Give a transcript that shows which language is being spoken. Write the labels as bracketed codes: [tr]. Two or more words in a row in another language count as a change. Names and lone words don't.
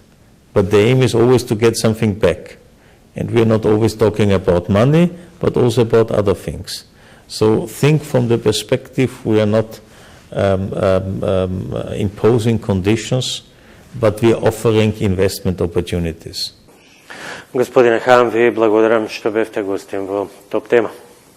[en] But the aim is always to get something back. And we are not always talking about money, but also about other things. So think from the perspective, we are not imposing conditions, but we are offering investment opportunities. [mk] Господине Хан, ви благодарам што бевте гостин во Топ тема.